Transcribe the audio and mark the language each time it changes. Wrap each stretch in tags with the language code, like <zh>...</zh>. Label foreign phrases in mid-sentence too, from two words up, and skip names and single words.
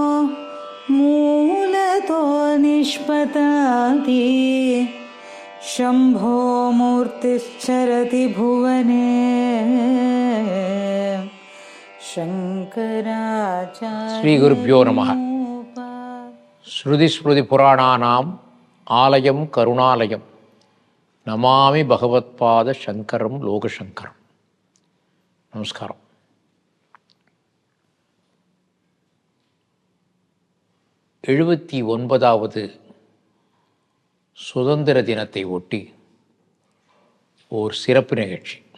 <sa>मूलतो निष्पताति शम्भो मूर्तिश्चरति भुवने शङ्कराचार्य श्री गुरुभ्यो नमः. श्रुति स्मृति पुराणानाम् आलयं करुणालयम् नमामि भगवत्पाद शङ्करं लोकशङ्करम्.</sa> <ta>நமஸ்காரம். எழுபத்தி 9வது சுதந்திர தினத்தை ஒட்டி ஓர் சிறப்பு நிகழ்ச்சி.</ta>